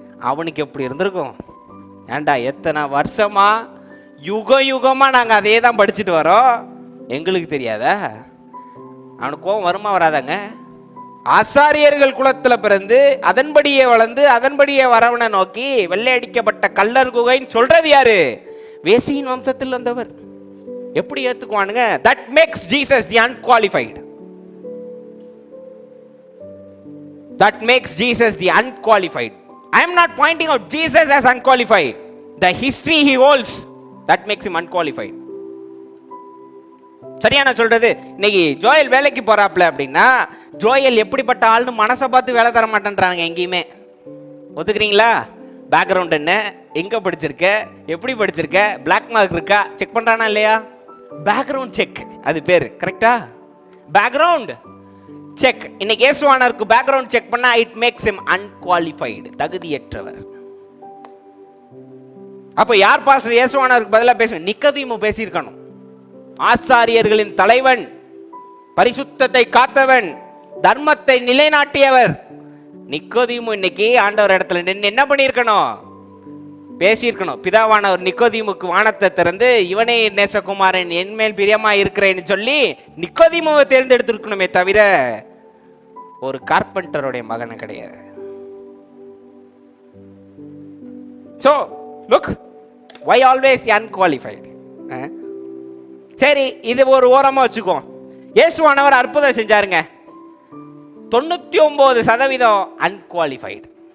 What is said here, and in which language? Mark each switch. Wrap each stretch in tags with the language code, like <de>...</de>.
<ta>அவனுக்கு எப்படி இருந்திருக்கும்? ஏண்டா எத்தனை வருஷமா யுக யுகமா நாங்கள் அதே தான் படிச்சுட்டு வரோம், எங்களுக்கு தெரியாதா? அவனுக்கு கோவம் வருமா வராதாங்க? ஆசாரியர்கள் குலத்துல பிறந்து அதன்படியே வளர்ந்து அதன்படியே வரவனை நோக்கி வெள்ளை அடிக்கப்பட்ட கல்லர் குகைன்னு சொல்றது யாரு? வேசியின் வம்சத்தில் வந்தவர். எப்படி ஏத்துக்குவானுங்க?</ta> <en>that makes Jesus the unqualified. That makes Jesus the unqualified. I am not pointing out Jesus as unqualified. The history he holds that makes him unqualified.</en> <ta>சரியா நான் சொல்றது? இன்னைக்கு ஜோயல் வேலைக்கு போறாப்ல அப்படின்னா ஜோயல் எப்படிப்பட்ட ஆள்னு மனசை பார்த்து வேலை தர மாட்டேன்றாங்க எங்கேயுமே. ஒத்துக்கிறீங்களா? பேக்ரவுண்ட் என்ன, எங்க படிச்சிருக்க, எப்படி படிச்சிருக்க, பிளாக் மார்க் இருக்கா செக் பண்றானா இல்லையா? பேக்ரவுண்ட் செக் அது பேரு, கரெக்டா? Background check. இன்னைக்கு இயேசுவானவருக்கு பேக்ரவுண்ட் செக் பண்ணா</ta> <en>it makes him unqualified,</en> <ta>தகுதியற்றவர். அப்ப யார் பாஸ்டர் இயேசுவானவருக்கு பதிலா பேசணும்? நிக்கோதேமு பேசியிருக்கணும். ஆசாரியர்களின் தலைவன், பரிசுத்தத்தை காத்தவன், தர்மத்தை நிலைநாட்டியவர் நிக்கோதேமு இன்னைக்கு ஆண்டவர் இடத்துல நின்று என்ன பண்ணியிருக்கணும்? பேசியிருக்கணும். பிதாவானவர் நிக்கோதேமுக்கு வானத்தை திறந்து இவனே நேசகுமாரன், என் மேல் பிரியமா இருக்கிறேன்னு சொல்லி நிக்கோதேமுவை தேர்ந்தெடுத்திருக்கணுமே தவிர ஒரு கார்பெண்டருடைய மகனை கிடையாது.</ta> <en>So look, why always unqualified?</en> <ta>சரி, இது ஒரு ஓரமா வச்சுக்கோ. இயேசுவானவர் அற்புதம் செஞ்சாருங்க, 99% அன்குவாலிஃபைடு.</ta>